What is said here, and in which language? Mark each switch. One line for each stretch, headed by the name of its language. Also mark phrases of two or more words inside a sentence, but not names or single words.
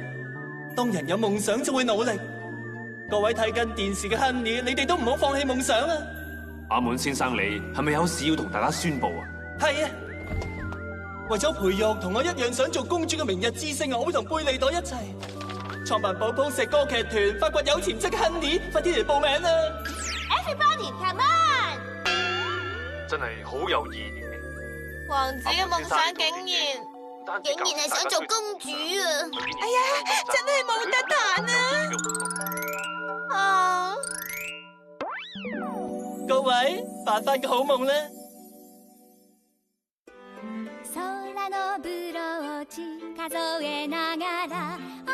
Cantonese: 當人有夢想就會努力。各位睇緊電視嘅 Honey， 你哋都唔好放棄夢想啊！阿滿先生，你係咪有事要同大家宣布啊？係啊，為咗培育同我一樣想做公主嘅明日之星，我會同貝利朵一齊創辦寶寶石歌劇團，發掘有潛質嘅 Honey， 快啲嚟報名啦
English: ！Everybody come on！
Cantonese: 真係好有意義。王子嘅夢想竟然係想做公主啊！哎呀，真係冇得彈啊！啊！各位發返個好夢啦！
Japanese: 空のブローチ數えながら